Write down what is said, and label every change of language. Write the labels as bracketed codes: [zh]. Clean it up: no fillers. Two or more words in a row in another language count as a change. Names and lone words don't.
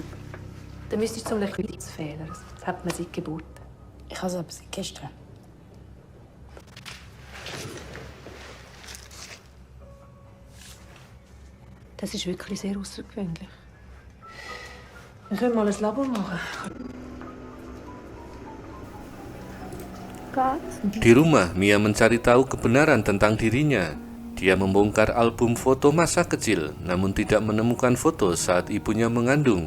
[de] Dann müsstest du zum Liquiditätsfehler. Das hat man seit Geburt. Ich habe es aber seit gestern. Das ist wirklich sehr außergewöhnlich. Wir können mal ein Labor machen. [id] Di rumah, Mia mencari tahu kebenaran tentang dirinya. Dia membongkar album foto masa kecil, namun tidak menemukan foto saat ibunya mengandung.